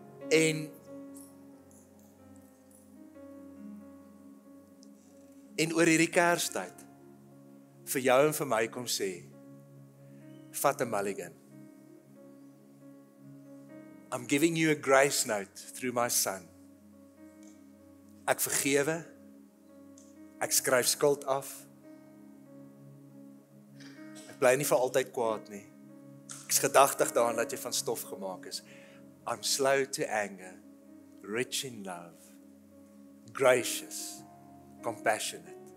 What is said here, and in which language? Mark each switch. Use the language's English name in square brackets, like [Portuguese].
[Afrikaans] En oor hierdie Kerstyd vir jou en vir my kom sê, vat 'n mulligan. [English] I'm giving you a grace note through my son. [Afrikaans] Ek vergewe, ek skryf skuld af. Ek bly nie vir altyd kwaad nie. Ek is gedagtig daaraan dat jy van stof gemaak is. [English] I'm slow to anger, rich in love, gracious, compassionate.